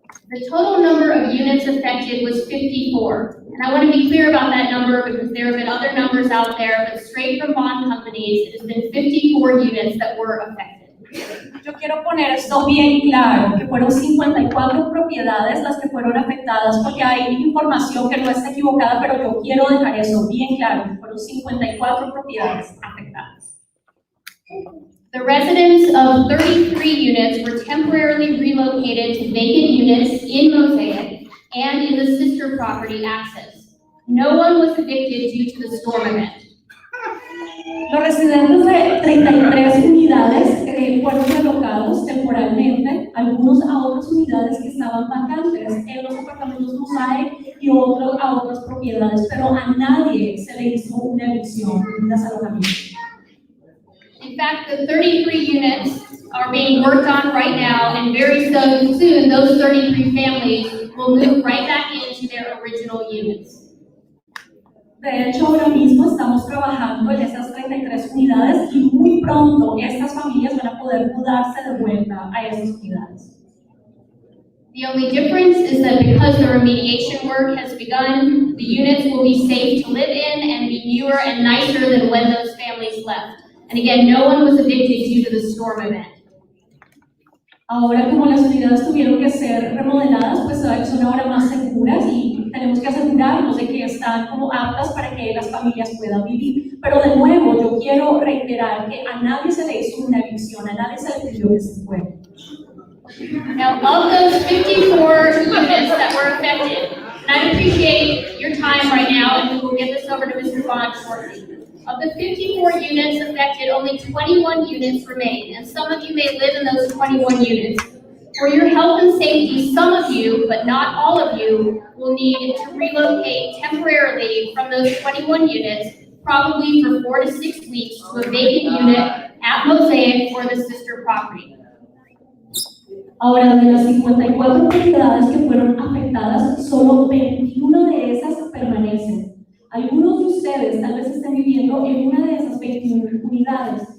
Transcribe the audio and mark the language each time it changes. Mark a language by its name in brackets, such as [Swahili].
[English] The total number of units affected was 54. And I want to be clear about that number because there have been other numbers out there, but straight from bond companies, it has been 54 units that were affected. [Spanish] Yo quiero poner esto bien claro, que fueron 54 propiedades las que fueron afectadas, porque hay información que no está equivocada, pero yo quiero dejar eso bien claro, que fueron 54 propiedades afectadas. [English] The residents of 33 units were temporarily relocated to vacant units in Mosaic and in the sister property access. No one was evicted due to the storm event. [Spanish] Los residentes de 33 unidades fueron relocados temporalmente, algunos a otras unidades que estaban vacantes en los apartamentos Mosaic y otros a otras propiedades, pero a nadie se le hizo una evicción, un desalojamiento. [English] In fact, the 33 units are being worked on right now, and very soon those 33 families will move right back into their original units. [Spanish] De hecho, ahora mismo estamos trabajando en esas 33 unidades y muy pronto estas familias van a poder mudarse de vuelta a esas unidades. [English] The only difference is that because the remediation work has begun, the units will be safe to live in and be newer and nicer than when those families left. And again, no one was evicted due to the storm event. [Spanish] Ahora, como las unidades tuvieron que ser remodeladas, pues son ahora más seguras y tenemos que asegurarnos de que están como aptas para que las familias puedan vivir. Pero de nuevo, yo quiero reiterar que a nadie se le hizo una evicción, a nadie se le pidió que se fuera. [English] Now, of those 54 units that were affected, and I appreciate your time right now, and we will get this over to Mr. Bond shortly. Of the 54 units affected, only 21 units remain, and some of you may live in those 21 units. For your health and safety, some of you, but not all of you, will need to relocate temporarily from those 21 units, probably for 4 to 6 weeks, to a vacant unit at Mosaic or the sister property. [Spanish] Ahora, de las 54 propiedades que fueron afectadas, solo 21 de esas permanecen. Algunos de ustedes tal vez estén viviendo en una de esas 21 unidades.